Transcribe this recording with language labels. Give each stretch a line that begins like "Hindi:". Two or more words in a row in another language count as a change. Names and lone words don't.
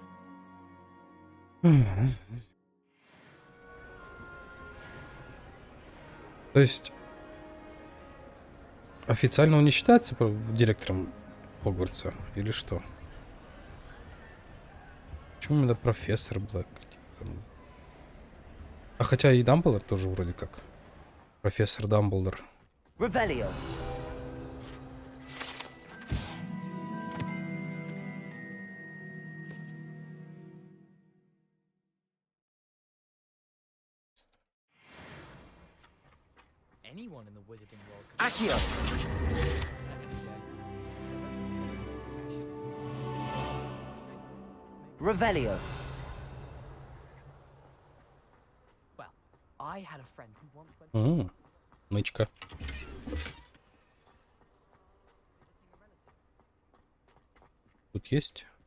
Russian: То есть официально он не считается директором Хогвартса или что? Почему именно профессор Блэк? А хотя и Дамблдор тоже вроде как. Профессор Дамблдор. Revelio. Accio. Revelio. Нычка. Тут есть?